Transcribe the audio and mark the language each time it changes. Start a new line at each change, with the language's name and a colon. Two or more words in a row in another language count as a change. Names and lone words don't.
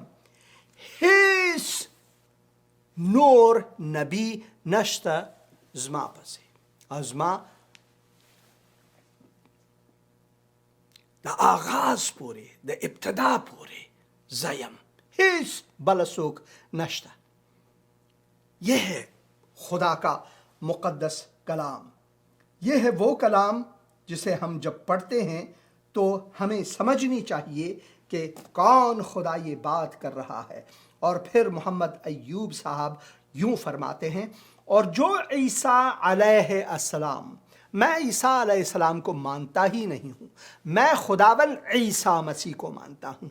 Pashto: هیڅ نور نبی نشته زما پسې او زما د آغاز پوری د ابتدا پوری زیم، هیچ بل څوک نشتا.
Urdu: یہ ہے خدا کا مقدس کلام. یہ ہے وہ کلام جسے ہم جب پڑھتے ہیں تو ہمیں سمجھنی چاہیے کہ کون خدا یہ بات کر رہا ہے۔ اور پھر محمد ایوب صاحب یوں فرماتے ہیں، اور جو عیسیٰ
Arabic: علیہ السلام،
Urdu: میں عیسیٰ
Arabic: علیہ السلام
Urdu: کو مانتا ہی نہیں ہوں، میں خداوند عیسیٰ مسیح کو مانتا ہوں۔